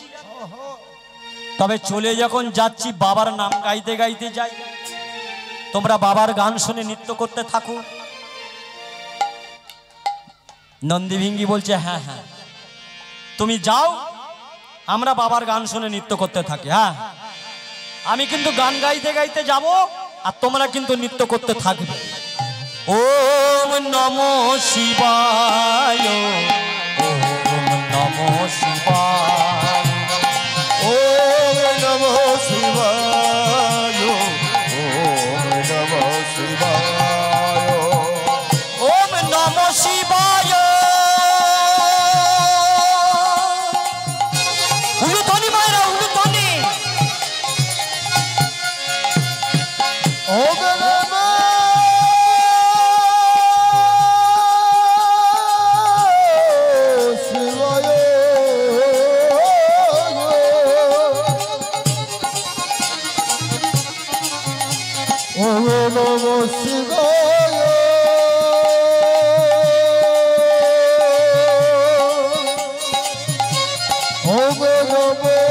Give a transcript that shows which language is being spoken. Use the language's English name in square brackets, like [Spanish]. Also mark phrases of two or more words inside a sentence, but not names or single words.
[Bangla] তবে চলে যখন যাচ্ছি বাবার নাম গাইতে গাইতে যাই, তোমরা বাবার গান শুনে নৃত্য করতে থাকো। নন্দী ভিঙ্গি বলছে হ্যাঁ হ্যাঁ তুমি যাও, আমরা বাবার গান শুনে নৃত্য করতে থাকি। হ্যাঁ আমি কিন্তু গান গাইতে গাইতে যাব, আর তোমরা কিন্তু নৃত্য করতে থাকবে। [Sanskrit] ওম নমো শিবায়, ওম নমো শিবায়, ওম নমঃ শিবায়, ওম নমঃ শিবায়, ওম নমো শিবায়। [Bangla] উলুধ্বনি মায়েরা উলুধ্বনি। [Sanskrit] ওম নমঃ শিবায়, ওম নমঃ শিবায়, ওম নমঃ